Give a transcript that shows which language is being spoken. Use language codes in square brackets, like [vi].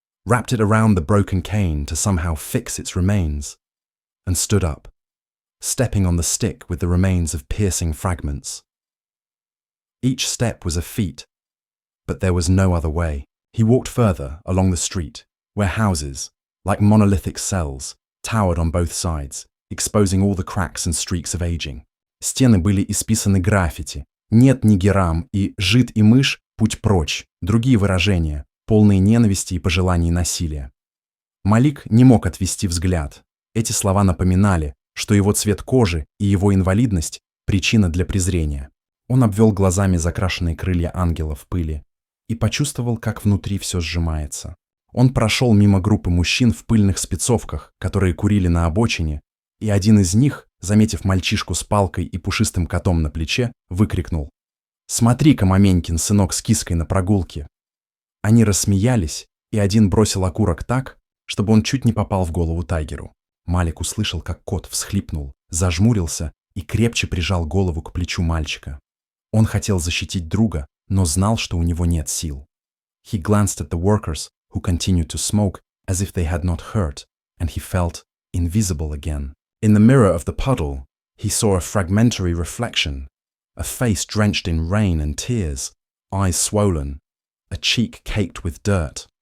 [en] wrapped it around the broken cane to somehow fix its remains, and stood up, stepping on the stick with the remains of piercing fragments. Each step was a feat, but there was no other way. He walked further along the street, where houses, like monolithic cells, towered on both sides, exposing all the cracks and streaks of aging. [ru] Стены были исписаны граффити. Нет ни герам и жид и мышь, путь прочь. Другие выражения, полные ненависти и пожеланий насилия. Малик не мог отвести взгляд. Эти слова напоминали, что его цвет кожи и его инвалидность – причина для презрения. Он обвел глазами закрашенные крылья ангела в пыли и почувствовал, как внутри все сжимается. Он прошел мимо группы мужчин в пыльных спецовках, которые курили на обочине, и один из них, заметив мальчишку с палкой и пушистым котом на плече, выкрикнул: «Смотри-ка, маменькин сынок с киской на прогулке!» Они рассмеялись, и один бросил окурок так, чтобы он чуть не попал в голову Тайгеру. Малик услышал, как кот всхлипнул, зажмурился и крепче прижал голову к плечу мальчика. Он хотел защитить друга, но знал, что у него нет сил. [en] He glanced at the workers, who continued to smoke as if they had not hurt, and he felt invisible again. In the mirror of the puddle, he saw a fragmentary reflection, a face drenched in rain and tears, eyes swollen, a cheek caked with dirt.